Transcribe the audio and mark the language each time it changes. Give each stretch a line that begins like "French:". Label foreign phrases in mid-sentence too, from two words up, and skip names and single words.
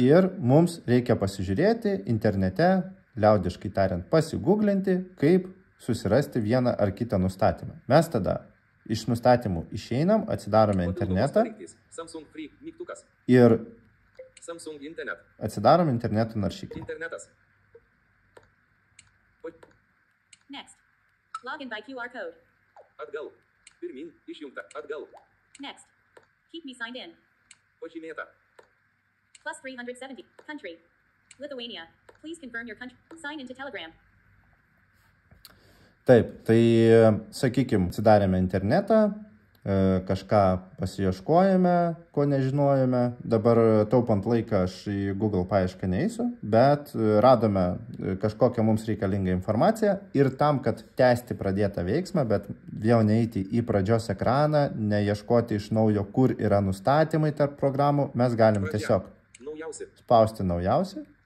Lithuanian: Ir mums reikia pasižiūrėti internete, liaudiškai tariant, pasiguglinti, kaip susirasti vieną ar kitą nustatymą. Mes tada iš nustatymų išeinam, atsidarome internetą ir atsidarom interneto naršyklę. Internetas.
English: Next. Login by QR code.
Lithuanian: Atgal. Pirmin. Išjungta. Atgal.
English: Next. Keep me signed in.
Lithuanian: Pažymėta.
English: Plus 370. Country. Lithuania. Please confirm your country. Sign into Telegram.
Lithuanian: Taip, tai sakykime, atsidarėme internetą, kažką pasiieškojame, ko nežinojame. Dabar taupant laiką aš į Google paiešką neįsiu, bet radome kažkokią mums reikalingą informaciją ir tam, kad tęsti pradėtą veiksmą, bet vėl neįti į pradžios ekraną, neieškoti iš naujo, kur yra nustatymai tarp programų, mes galim tiesiog spausti naujausi.